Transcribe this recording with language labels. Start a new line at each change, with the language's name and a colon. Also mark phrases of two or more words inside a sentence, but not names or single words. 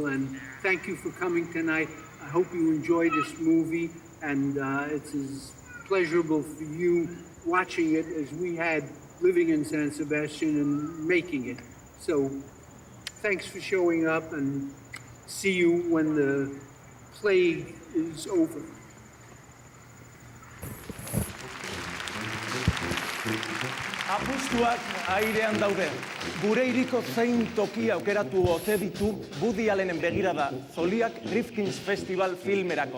English: And thank you for coming tonight. I hope you enjoy this movie, and it's as pleasurable for you watching it as we had living in San Sebastian and making it. So thanks for showing up, and see you when the plague is over.
Basque: Apustuak airean daude. Gure hiriko zein toki aukeratu ote ditu Woody Allenen begirada zoliak Rifkin's Festival filmerako.